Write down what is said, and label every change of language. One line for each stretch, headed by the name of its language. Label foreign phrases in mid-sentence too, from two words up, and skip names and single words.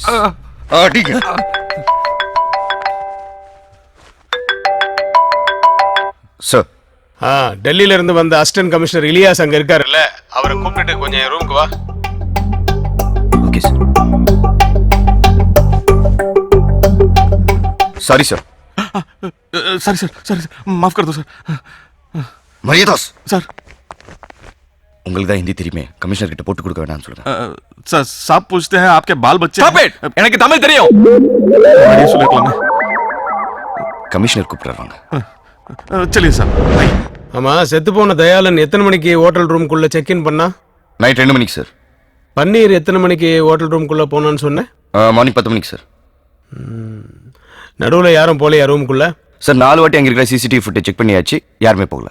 Tamil: அடிங்க. சார், டெல்லியில இருந்து வந்த
English: assistant commissioner
Tamil: இலியாஸ் அங்க இருக்காருல்ல, அவரை கூப்பிட்டு கொஞ்சம் என் ரூமுக்கு வா.
English: OK sir. Sorry sir. sorry sir, sorry sir,
Hindi: माफ कर दो सर.
Tamil: மரியதாஸ் சார், உங்களுக்கு தான் ஹிந்தி தெரியுமே, கமிஷனர் கிட்ட போட்டு கொடுக்க வேணாம்னு சொல்லுங்க.
Hindi: सर साहब पूछते हैं आपके बाल बच्चे.
English: Stop it!
Tamil: எனக்கு தமிழ் தெரியும். बड़ी सुलेखलाम. கமிஷனர் கூப்பிடுறாங்க.
Hindi: चलिए सर.
Tamil: ஆமா, செத்து போன தயாளன் எத்தனை மணிக்கு ஹோட்டல் ரூம்குள்ள
English: check in
Tamil: பண்ணா? நைட் 2 மணிக்கு சார். பன்னீர் எத்தனை மணிக்கு ஹோட்டல் ரூம்குள்ள போனான்னு சொன்னேன்? மார்னிங் 10 மணிக்கு சார். நடுவுல யாரும் போலையா ரூம்குள்ள? சார் 4 வாட்டி அங்க இருக்கிற
English: CCTV footage check
Tamil: பண்ணியாச்சு, யாருமே போகல.